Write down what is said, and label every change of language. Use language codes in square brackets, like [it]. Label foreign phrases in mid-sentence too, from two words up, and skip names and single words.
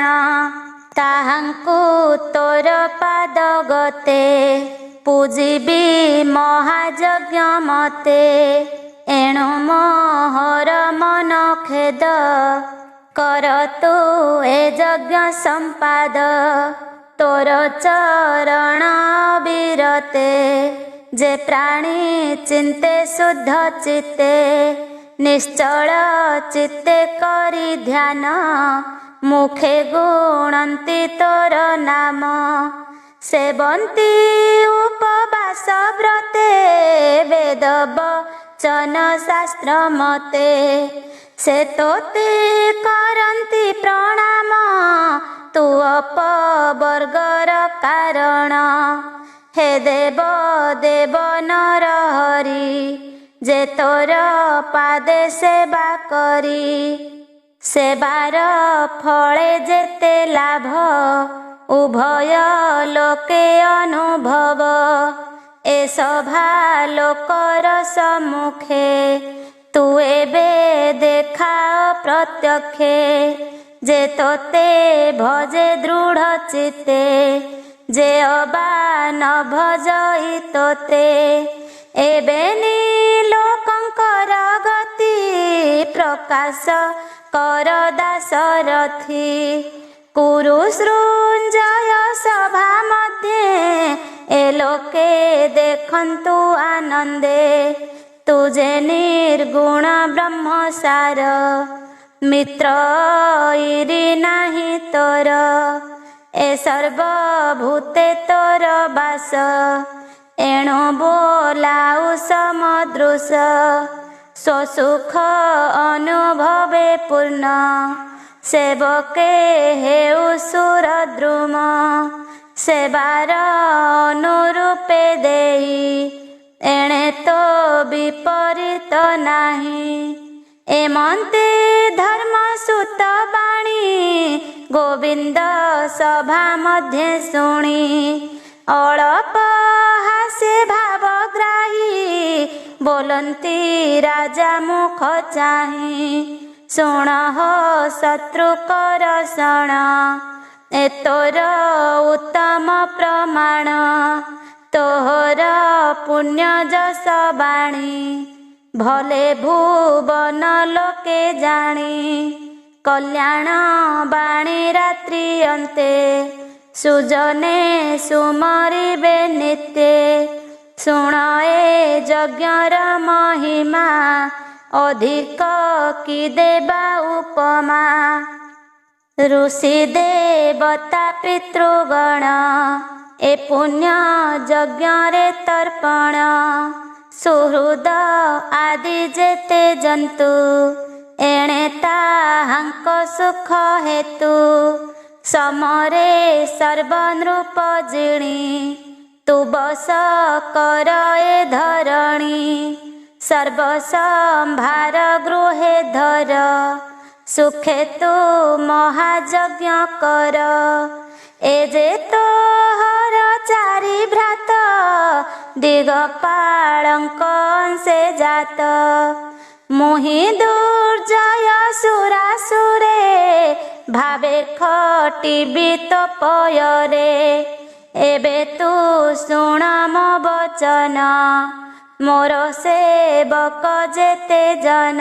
[or] ତାହାଙ୍କୁ ତୋର ପାଦଗତେ ପୂଜିବୀ ମହାଯଜ୍ଞ ମତେ। ଏଣୁ ମୋହର ମନ ଖେଦ କରତୁ ଏ ଯଜ୍ଞ ସମ୍ପାଦ। ତୋର ଚରଣ ବିରତେ ଯେ ପ୍ରାଣୀ ଚିନ୍ତେ ଶୁଦ୍ଧ ଚିତ୍ତେ। ନିଶ୍ଚଳ ଚିତ୍ତେ କରୀ ଧ୍ୟାନ ମୁଖେ ଗୁଣନ୍ତି ତୋର ନାମ। ସେବନ୍ତି ଉପବାସ ବ୍ରତେ ବେଦ ବଚନ ଶାସ୍ତ୍ର ମତେ। ସେ ତୋତେ କରନ୍ତି ପ୍ରଣାମ ତୁ ଅପବର୍ଗର କାରଣ। ହେ ଦେବ ଦେବ ନର ହରି ଯେ ତୋର ପାଦେ ସେବା କରୀ। ସେବାର ଫଳେ ଯେତେ ଲାଭ ଉଭୟ ଲୋକେ ଅନୁଭବ। ଏ ସଭା ଲୋକର ସମ୍ମୁଖେ ତୁ ଏବେ ଦେଖା ପ୍ରତ୍ୟକ୍ଷେ। ଯେ ତୋତେ ଭଜେ ଦୃଢ଼ ଚିତ୍ତେ ଯେ ଅବା ନ ଭଜଇ ତୋତେ। ଏବେନି ଲୋକଙ୍କର ଗତି ପ୍ରକାଶ କର ଦାସରଥୀ। କୁରୁ ସୃଞ୍ଜୟ ସଭା ମଧ୍ୟେ ଏ ଲୋକେ ଦେଖନ୍ତୁ ଆନନ୍ଦେ। ତୁଝେ ନିର୍ଗୁଣ ବ୍ରହ୍ମସାର ମିତ୍ର ଇରି ନାହି ତୋର। ଏ ସର୍ବଭୂତେ ତୋର ବାସ ଏଣୁ ବୋଲାଉ ସମଦୃଶ। ସ୍ୱସୁଖ ଅନୁଭବେ ପୂର୍ଣ୍ଣ ସେବକେ ହେଉ ସୁରଦ୍ରୁମ। ସେବାର ଅନୁରୂପେ ଦେଇ ଏଣେ ତୋ ବିପରୀତ ନାହି। ଏମନ୍ତେ ଧର୍ମସୁତ ବାଣୀ ଗୋବିନ୍ଦ ସଭା ମଧ୍ୟେ ଶୁଣୀ। ଅଳପ ହାସେ ଭାବଗ୍ରାହୀ ବୋଲନ୍ତି ରାଜା ମୁଖ ଚାହି। ଶୁଣ ହୋ ଶତ୍ରୁକର ଶଣ ଏ ତୋର ଉତ୍ତମ ପ୍ରମାଣ। ତୋହର ପୁଣ୍ୟ ଯଶ ବାଣୀ ଭଲେ ଭୁବନ ଲୋକେ ଜାଣୀ। କଲ୍ୟାଣ ବାଣୀ ରାତ୍ରି ଅନ୍ତେ ସୁଜନେ ସୁମରିବେ ନିତ୍ୟେ। ଶୁଣ ଏ ଯଜ୍ଞର ମହିମା ଅଧିକ କି ଦେବା ଉପମା। ଋଷି ଦେବତା ପିତୃଗଣ ଏ ପୁଣ୍ୟ ଯଜ୍ଞ ରେ ତର୍ପଣ। ସୁହୃଦ ଆଦି ଯେତେ ଜନ୍ତୁ ଏଣେ ତାହାଙ୍କ ସୁଖ ହେତୁ। ସମରେ ସର୍ବନୃପ ଜିଣୀ ତୁ ବସ କର ଏ ଧରଣୀ। ସର୍ବସମ୍ଭାର ଗୃହେ ଧର ସୁଖେ ତୁ ମହାଯଜ୍ଞ କର। ଏ ଯେ ତୋହର ଚାରି ଦିଗପାଳଙ୍କ ଅଂଶେ ଜାତ। ମୁହିଁ ଦୁର୍ଜୟ ସୁରାସୁରେ ଭାବେ ଖଟିବି ତପୟରେ। ଏବେ ତୁ ଶୁଣ ମୋ ବଚନ ମୋର ସେବକ ଯେତେ ଜନ।